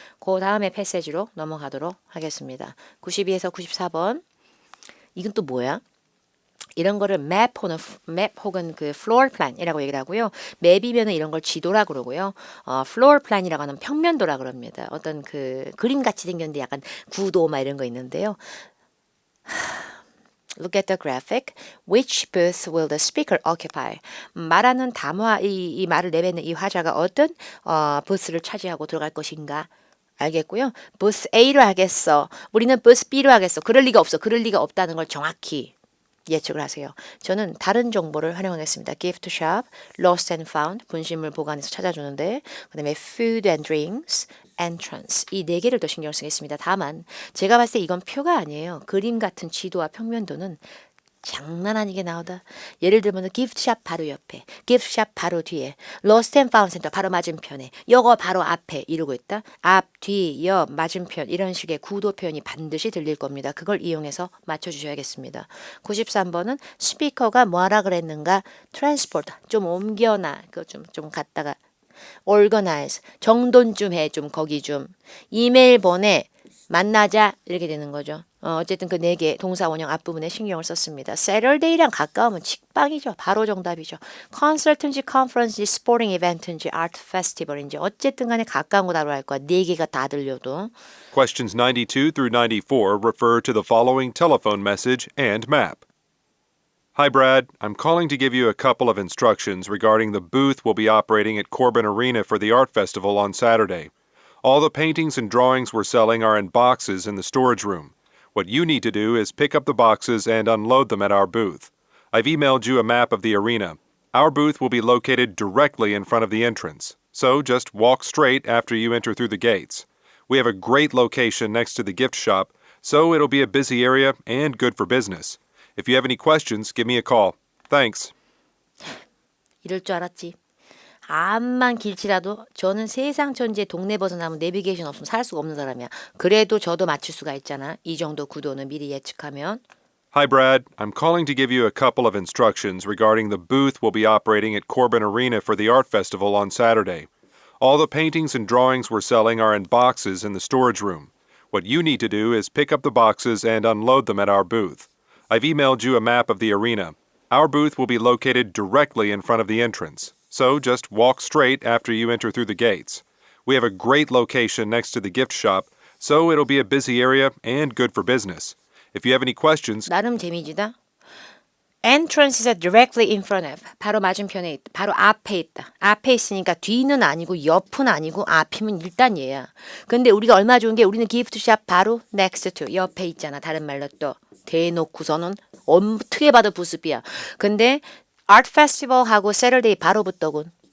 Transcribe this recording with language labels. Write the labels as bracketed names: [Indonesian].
[Korean] 그 다음에 패시지로 넘어가도록 하겠습니다. 92에서 94번. 이건 또 뭐야? 이런 거를 맵 혹은 그 floor plan이라고 얘기를 하고요. 맵이면은 이런 걸 지도라 그러고요. floor plan이라고 하는 평면도라 그럽니다. 어떤 그 그림 같이 생겼는데 약간 구도 막 이런 거 있는데요. [English] Look at the graphic. Which booth will the speaker occupy? [Korean] 말하는 담화 이 말을 내뱉는 이 화자가 어떤 부스를 차지하고 들어갈 것인가? 알겠고요. 부스 A로 하겠어. 우리는 부스 B로 하겠어. 그럴 리가 없어. 그럴 리가 없다는 걸 정확히 예측을 하세요. 저는 다른 정보를 활용하겠습니다. [English] Gift shop, lost and found, [Korean] 분실물 보관해서 찾아주는데 그 다음에 [English] food and drinks, [Korean] entrance 이 네 개를 더 신경 쓰겠습니다. 다만 제가 봤을 때 이건 표가 아니에요. 그림 같은 지도와 평면도는 장난 아니게 나오다. 예를 들면 기프트샵 바로 옆에, 기프트샵 바로 뒤에, 로스트 앤 파운드 센터 바로 맞은편에, 요거 바로 앞에 이러고 있다. 앞, 뒤, 옆, 맞은편 이런 식의 구도 표현이 반드시 들릴 겁니다. 그걸 이용해서 맞춰주셔야겠습니다. 93번은 스피커가 뭐하라 그랬는가? 트랜스포트 좀 옮겨놔. 그거 좀 갖다가 organize 정돈 좀 해. 좀 거기 좀 이메일 보내. 만나자 이렇게 되는 거죠. 어쨌든 그 네 개 동사 원형 앞부분에 신경을 썼습니다. Saturday랑 가까우면 직방이죠. 바로 정답이죠. 콘서트인지 컨퍼런스인지 스포팅 이벤트인지 아트 페스티벌인지 어쨌든 간에 가까운 거 다루어 할 거야. 네 개가 다 들려도. [English] Questions 92 through 94 refer to the following telephone message and map. Hi, Brad. I'm calling to give you a couple of instructions regarding the booth we'll be operating at Corbin Arena for the Art Festival on Saturday. All the paintings and drawings we're selling are in boxes in the storage room. What you need to do is pick up the boxes and unload them at our booth. I've emailed you a map of the arena. Our booth will be located directly in front of the entrance, so just walk straight after you enter through the gates. We have a great location next to the gift shop, so it'll be a busy area and good for business. If you have any questions, give me a call. Thanks. [Korean] 이럴 줄 알았지. 암만 길치라도 저는 세상 천지에 동네 벗어나면 내비게이션 없으면 살 수가 없는 사람이야. 그래도 저도 맞출 수가 있잖아. 이 정도 구도는 미리 예측하면. [English] Hi, Brad. I'm calling to give you a couple of instructions regarding the booth we'll be operating at Corbin Arena for the Art Festival on Saturday. All the paintings and drawings we're selling are in boxes in the storage room. What you need to do is pick up the boxes and unload them at our booth. I've emailed you a map of the arena. Our booth will be located directly in front of the entrance, so just walk straight after you enter through the gates. We have a great location next to the gift shop, so it'll be a busy area and good for business. If you have any questions, [Korean] 나름 재미지다. [English] Entrance is directly in front of. [Korean] 바로 맞은편에 있다. 바로 앞에 있다. 앞에 있으니까 뒤는 아니고 옆은 아니고 앞이면 일단 얘야. 근데 우리가 얼마 좋은 게 우리는 기프트샵 바로 next to 옆에 있잖아. 다른 말로 또 대놓고서는 어떻게 봐도 부습이야. 근데 아트 페스티벌하고 세터데이 바로 붙더군.